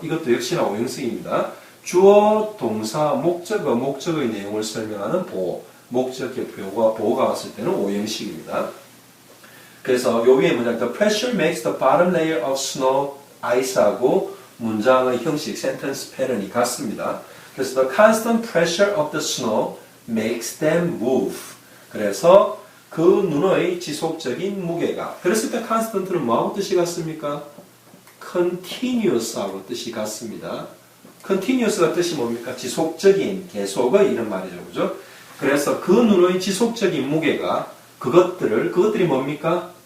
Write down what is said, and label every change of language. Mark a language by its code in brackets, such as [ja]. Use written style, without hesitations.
[ko] 이것도 역시나 오형식입니다. 주어, 동사, 목적어, 목적의 내용을 설명하는 보호. 목적의 보호가 왔을 때는 오형식입니다. 그래서 요 위에 문장 [en] The pressure makes the bottom layer of snow ice [ko] 하고 문장의 형식, 센텐스 패턴이 같습니다. 그래서 [en] The constant pressure of the snow makes them move. [ko] 그래서 그 눈의 지속적인 무게가, 그랬을 때 constant는 뭐하고 뜻이 같습니까? continuous하고 뜻이 같습니다. continuous가 뜻이 뭡니까? 지속적인, 계속의 이런 말이죠, 그죠? 그래서 그 눈의 지속적인 무게가 그것들이 뭡니까?